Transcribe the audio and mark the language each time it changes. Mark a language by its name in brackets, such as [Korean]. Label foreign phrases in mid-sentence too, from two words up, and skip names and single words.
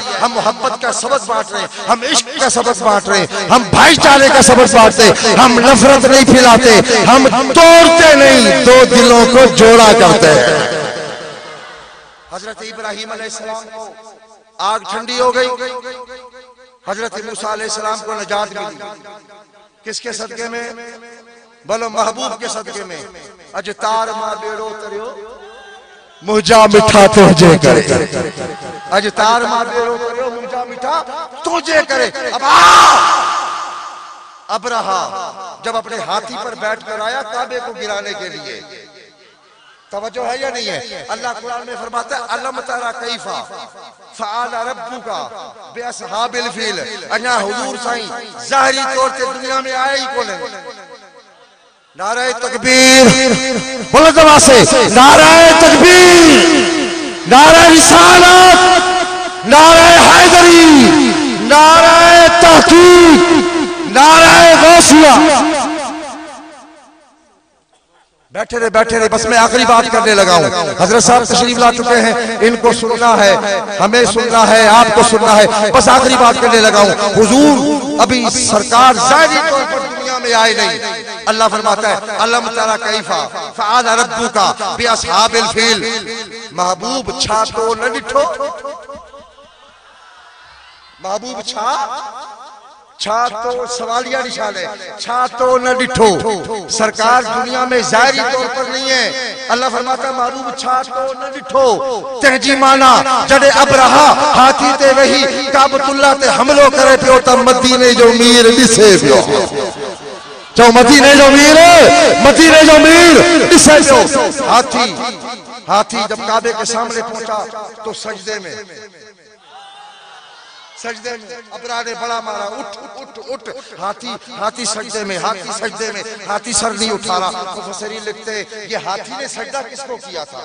[Hindi] हम मोहब्बत का सबक बांट रहे हैं, हम इश्क का सबक बांट रहे हैं, हम भाईचारे का सबक बांटते हैं, हम नफरत नहीं फैलाते, हम तोड़ते नहीं, दो दिलों को जोड़ा करते हैं। हजरत इब्राहिम अलैहिस्सलाम को आग ठंडी हो गई, हजरत मूसा अलैहिस्सलाम को नजात मिली। किसके सदके में? बोलो महबूब के सदके में। [Sindhi] अज तार मां बेड़ो तरियो मुझा मिठा तुझे करे, अज तार मां बेड़ो तरियो मुझा मिठा तुझे करे। [Hindi] अब रहा जब अपने हाथी पर बैठकर आया काबे को गिराने के लिए, तवज्जो है या नहीं है? अल्लाह कुरान में फरमाता है [Arabic] ألم تر كيف فعل ربك بأصحاب الفيل. [Sindhi] अन्या हुजूर साईं ज़ाहिरी तौर पे दुनिया में आया ही कोने। [Hindi] नारे तकबीर बोलो जमा से, नारे तकबीर, नारे रिसालत, नारे हैदरी, नारे तहकीक, नारे गौसिया। बैठे रहे, बस मैं आखिरी बात करने लगा हूँ। हजरत साहब तशरीफ ला चुके हैं, इनको सुनना है, हमें सुनना है, आपको सुनना है, बस आखिरी बात करने लगा हूँ। हुजूर अभी सरकार ज़ाहिरी तौर पर दुनिया में आए नहीं। अल्लाह फरमाता है [Arabic] ألم تر كيف فعل ربك بأصحاب الفيل. [Sindhi] महबूब छा तो न डिठो, महबूब छा तो सवालिया निशान है, छा तो न डिठो। [Hindi] सरकार दुनिया में ज़ाहिरी तौर पर नहीं है। अल्लाह फरमाता [Sindhi] महबूब छा तो न डिठो। तहजी माना जडे अब रहा हाथी ते वही काबतुल्लाह ते हमलो करे पियो त मदीने जो मीर दिसे पियो। जो मदीने जो मीर, मदीने जो मीर दिसे पियो। [Hindi] हाथी जब काबे के सामने पहुंचा तो सजदे में अबरा ने बड़ा मारा, उठ उठ उठ। हाथी सजदे में, हाथी सजदे में, हाथी सर नहीं उठा रहा। मुफस्सिरीन लिखते ये हाथी ने सजदा किसको किया था?